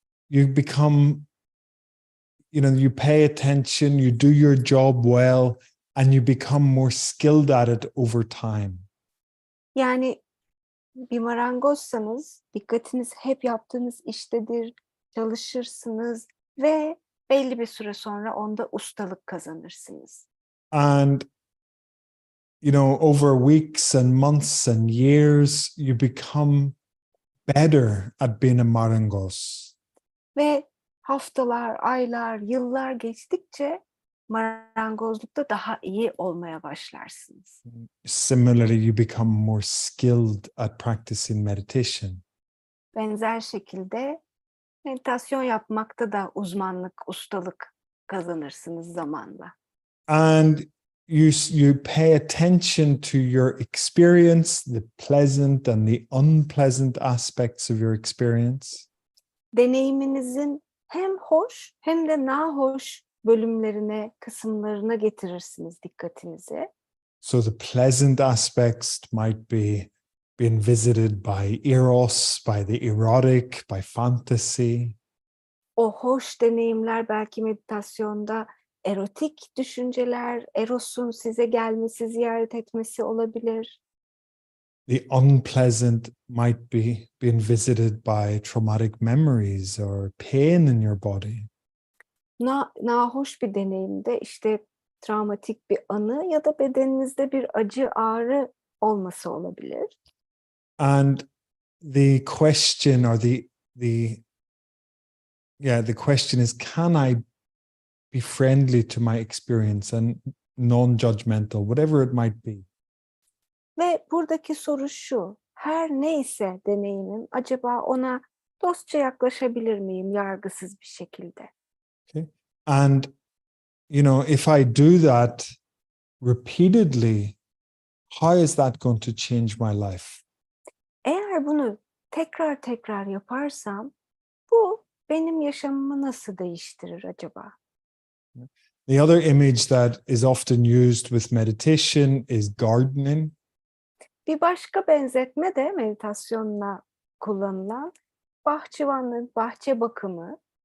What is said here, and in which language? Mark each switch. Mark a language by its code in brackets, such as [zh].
[en] You become, you pay attention, you do your job well, and you become more skilled at it over time. [tr] Yani bir marangozsanız dikkatiniz hep yaptığınız iştedir, çalışırsınız ve belli bir süre sonra onda ustalık kazanırsınız. [en] And over weeks and months and years, you become better at being a marangoz. [tr] Ve haftalar, aylar, yıllar geçtikçe marangozlukta daha iyi olmaya başlarsınız. [en] Similarly, you become more skilled at practicing meditation. [tr] Benzer şekilde meditasyon yapmakta da uzmanlık, ustalık kazanırsınız zamanla. [en] And you pay attention to your experience, the pleasant and the unpleasant aspects of your experience. [tr] Deneyiminizin hem hoş hem de nahoş bölümlerine, kısımlarına getirirsiniz dikkatinizi. [en] So the pleasant aspects might be being visited by eros, by the erotic, by fantasy. [tr] O hoş deneyimler belki meditasyonda erotik düşünceler, erosun size gelmesi, ziyaret etmesi olabilir. [en] The unpleasant might be being visited by traumatic memories or pain in your body. [tr] Nahoş bir deneyimde işte travmatik bir anı ya da bedeninizde bir acı, ağrı olması olabilir. [en] And the question or the question is, can I be friendly to my experience and non-judgmental, whatever it might be? [tr] Ve buradaki soru şu, her neyse deneyimim, acaba ona dostça yaklaşabilir miyim yargısız bir şekilde? [en] Okay. And, if I do that repeatedly, how is that going to change my life? [tr] Eğer bunu tekrar tekrar yaparsam, bu benim yaşamımı nasıl değiştirir acaba? [en] The other image that is often used with meditation is gardening. [tr] Bir başka benzetme de meditasyonla kullanılan bahçıvanlık, bahçe bakımı.